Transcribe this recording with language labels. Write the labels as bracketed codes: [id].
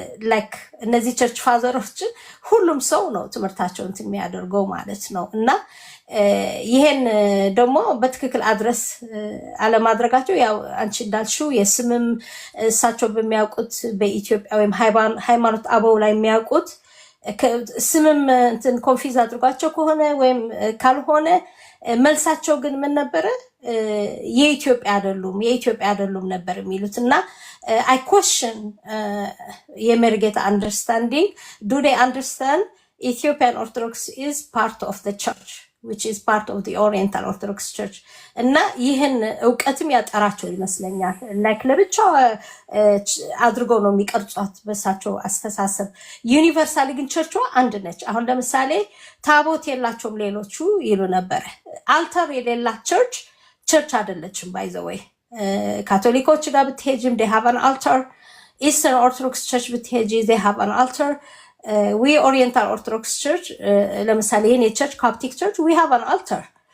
[am] ላይክ እነዚህ ቸርች ፋዘሮችን ሁሉም ሰው ነው ትምህርታቸውን የሚያደርገው ማለት ነው። እና ይሄን ደግሞ በትክክል አድረስ አለማድረጋቸው ያው አንቺ እንዳልሽው የስምም እሳቸው በሚያውቁት በኢትዮጵያ ወይም ሃይማኖት አበው ላይ የሚያውቁት ስምም እንትን ኮንፊዝ አድርጓቸው ከሆነ ወይም ካልሆነ መልሳቸው ግን ምን ነበረ? የኢትዮጵያ አይደሉም ነበር የሚሉት። እና [en] I question [am] የመርጌታ [en] understanding. Do they understand Ethiopian Orthodox is part of the church, which is part of the Oriental Orthodox Church? [am] እና ይህን እውቀትም ያጠራቸው ይመስለኛል። ላይክ ለብቻው አድርገው ነው የሚቀርጿት በሳቸው አስተሳሰብ። ዩኒቨርሳሊ ግን ቸርቿ አንድ ነች። አሁን ለምሳሌ ታቦት የላቸውም ሌሎቹ ይሉ ነበረ። አልተር የሌላት ቸርች አይደለችም። [en] ባይ ዘ ዌይ [am] ካቶሊኮች ጋር ብትሄጂም [en] they have an altar. Eastern Orthodox Church [am] ብትሄጂ [en] they have an altar. we Oriental Orthodox Church [am] ለምሳሌ የኔ ቸርች ኮፕቲክ ቸርች [en] we have an altar.